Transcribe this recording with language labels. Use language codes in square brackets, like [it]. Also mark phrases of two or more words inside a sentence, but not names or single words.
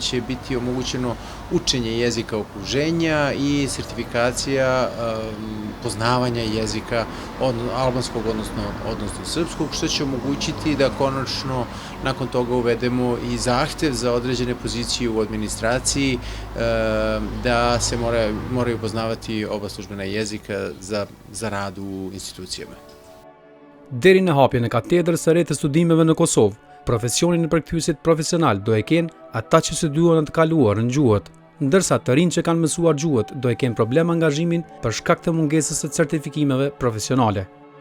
[sr] će biti omogućeno učenje jezika okruženja i sertifikacija poznavanja jezika albanskog odnosno srpskog, što će omogućiti da konačno nakon toga uvedemo i zahtev za određene pozicije u administraciji da se moraju poznavati oba službena jezika za rad u institucijama. [sq] Deri në hapjen e katedrës së re të studimeve në Kosovë, profesionin e përkthyesit profesional do e kenë ata që studiuan të kaluar në gjuhët, ndërsa të rinj që kanë mësuar gjuhët do e kenë problem angazhimin për shkak të mungesës së certifikimeve profesionale.